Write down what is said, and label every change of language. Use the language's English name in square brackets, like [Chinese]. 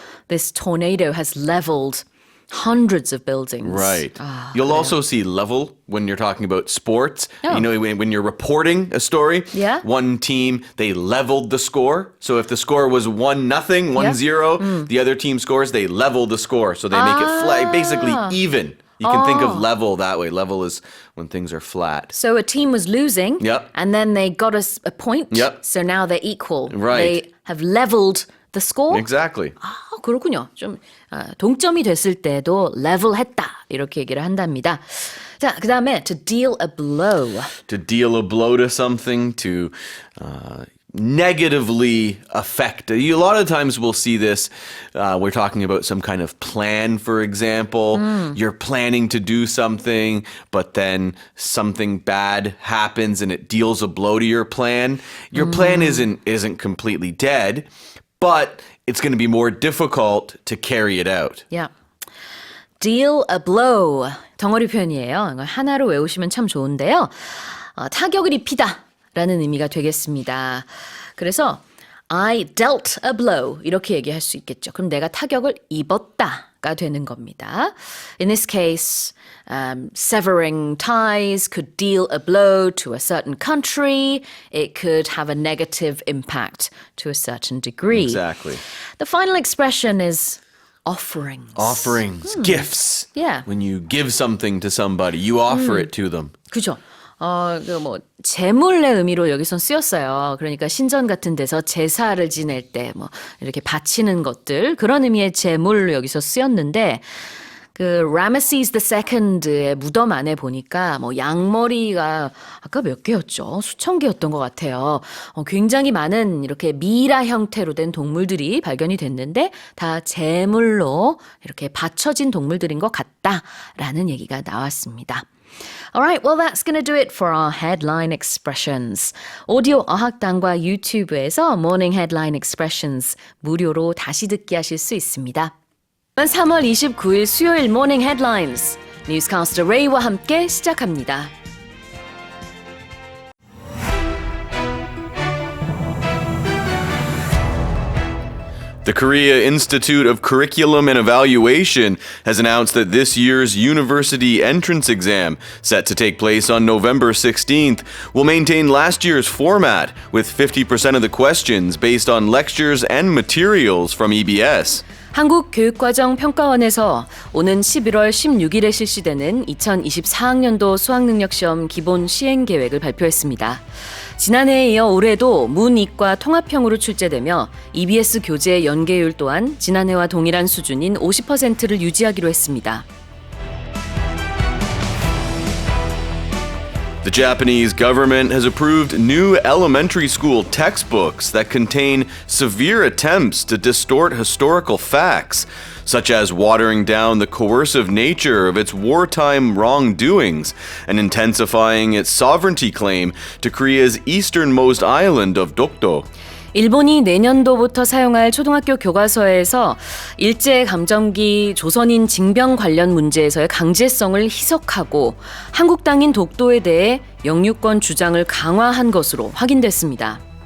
[English] This tornado has leveled hundreds of buildings. Right. You'll also see level when you're talking about sports. Oh. You know, when you're reporting a story, one team, they leveled the score. So if the score was 1-0, 1-0, the other team scores, they level the score. So they make it basically even. You can think of level that way. Level is when things are flat. So a team was losing, Yep. and then they got a point. Yep. So now they're equal. Right. They have leveled the score. Exactly. [Korean] 그렇군요. 좀 동점이 됐을 때도 level했다 이렇게 얘기를 한답니다. 자, 그다음에 [English] to deal a blow. To deal a blow to something, to negatively affect. A lot of times we'll see this. We're talking about some kind of plan, for example. You're planning to do something, but then something bad happens and it deals a blow to your plan. Your plan isn't completely dead, but it's going to be more difficult to carry it out. Yeah. Deal a blow. [Korean] 덩어리 표현이에요. 이걸 하나로 외우시면 참 좋은데요. 타격을 입히다 라는 의미가 되겠습니다. 그래서 [English] I dealt a blow [Korean] 이렇게 얘기할 수 있겠죠. 그럼 내가 타격을 입었다가 되는 겁니다. [English] In this case, severing ties could deal a blow to a certain country. It could have a negative impact to a certain degree. Exactly. The final expression is offerings. Offerings, gifts. Yeah. When you give something to somebody, you offer it to them. [Korean] 그죠. 제물의 의미로 여기선 쓰였어요. 그러니까 신전 같은 데서 제사를 지낼 때 이렇게 바치는 것들 그런 의미의 제물로 여기서 쓰였는데 그 라메시스 II의 무덤 안에 보니까 양머리가 아까 몇 개였죠? 수천 개였던 것 같아요. 굉장히 많은 이렇게 미라 형태로 된 동물들이 발견이 됐는데 다 제물로 이렇게 바쳐진 동물들인 것 같다라는 얘기가 나왔습니다. [English] Alright, well that's going to do it for our headline expressions. [Korean] 오디오 어학당과 유튜브에서 Morning Headline Expressions 무료로 다시 듣기 하실 수 있습니다. 3월 29일 수요일 Morning Headlines 뉴스캐스터 레이와 함께 시작합니다. [English] The Korea Institute of Curriculum and Evaluation has announced that this year's university entrance exam, set to take place on November 16th, will maintain last year's format, with 50% of the questions based on lectures and materials from EBS. [Korean] 한국교육과정평가원에서 오는 11월 16일에 실시되는 2024학년도 수학능력시험 기본 시행계획을 발표했습니다. 지난해에 이어 올해도 문이과 통합형으로 출제되며 EBS 교재 연계율 또한 지난해와 동일한 수준인 50%를 유지하기로 했습니다. [English] The Japanese government has approved new elementary school textbooks that contain severe attempts to distort historical facts, such as watering down the coercive nature of its wartime wrongdoings and intensifying its sovereignty claim to Korea's easternmost island of Dokdo. [Korean] 일본이 내년도부터 사용할 초등학교 교과서에서 일제감정기 조선인 징병 관련 문제에서의 강제성을 희석하고 한국 땅인 독도에 대해 영유권 주장을 강화한 것으로 확인됐습니다.